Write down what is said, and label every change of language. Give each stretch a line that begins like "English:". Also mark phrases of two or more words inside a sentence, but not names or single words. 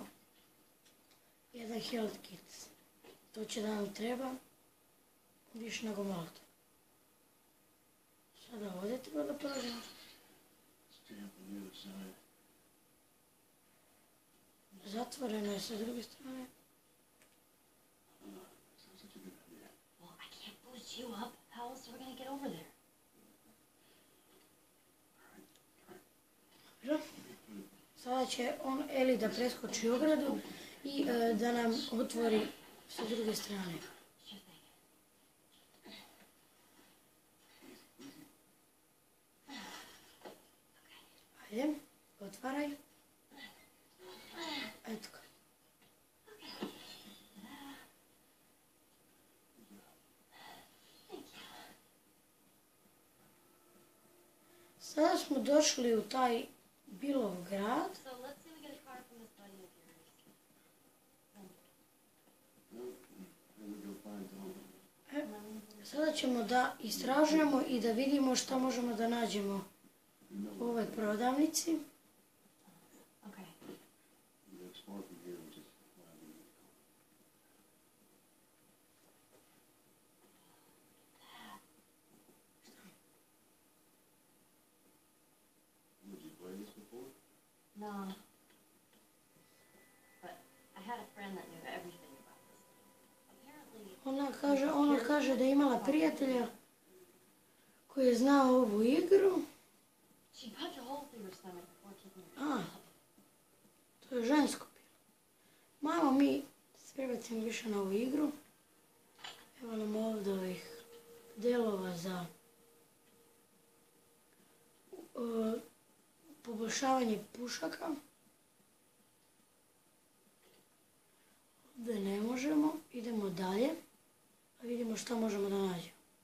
Bosnian: Napravit ćemo jedan
English: health kit.
Bosnian: To će da nam treba više nego malo. Sada ovdje treba da prođemo. Zatvoreno je sa druge strane.
English: Well, I can't boost you up. How else are we gonna get over there?
Bosnian: Dobro. Sada će Eli da preskoči ogradu i da nam otvori sa druge strane.
English: Sure thing.
Bosnian: Ajde, otvaraj. Eto ga. Sada smo došli u taj Billov grad.
English: So let's say we get a card from this buddy of yours.
Bosnian: Sada ćemo da istražujemo i da vidimo šta možemo da nađemo u ovoj prodavnici.
English: Okay. No. But I had a friend that knew everything about this thing. Apparently,
Bosnian: Ona kaže da je imala prijatelja koji je znao ovu igru.
English: she punched a hole through her stomach before taking it.
Bosnian: A, to je žensko bilo. Malo mi se prebacimo više na ovu igru. Evo nam ovdje ovih delova za poboljšavanje pušaka. Ovdje ne možemo, idemo dalje, pa vidimo šta možemo da nađemo.